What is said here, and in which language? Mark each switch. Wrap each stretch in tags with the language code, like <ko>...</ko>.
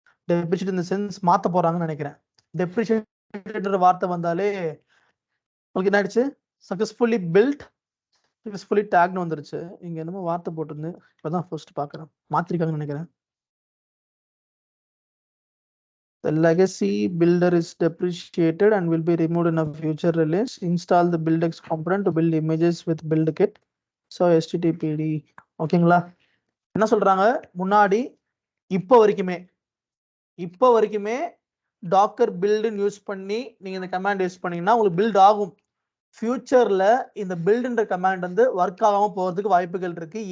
<ta>Depreciate இந்த sense மாத்த போறாங்கன்னு நினைக்கிறேன். டெப்ரிஷியேட் வார்த்தை வந்தாலே உங்களுக்கு என்ன ஆயிடுச்சு, சக்சஸ்ஃபுல்லி பில்ட் சக்சஸ்ஃபுல்லி டேக்னு வந்துருச்சு. இங்க என்னமோ வார்த்தை போட்டிருந்து இப்பதான் ஃபர்ஸ்ட் பாக்குறேன், மாத்திருக்காங்கன்னு நினைக்கிறேன்.</ta> <en>The legacy builder is depreciated and will be removed in a future release. Install the buildx component to build images with build kit.</en> <ta>So httpd. ஓகேங்களா. என்ன சொல்றாங்க, முன்னாடி இப்போ வரைக்குமே டாக்கர் பில்டுன்னு யூஸ் பண்ணி நீங்க இந்த கமாண்ட் யூஸ் பண்ணீங்கன்னா உங்களுக்கு பில்ட் ஆகும். ஃபியூச்சர்ல இந்த பில்டுன்ற கமாண்ட் வந்து ஒர்க் ஆகாம போறதுக்கு வாய்ப்புகள் இருக்கு.</ta>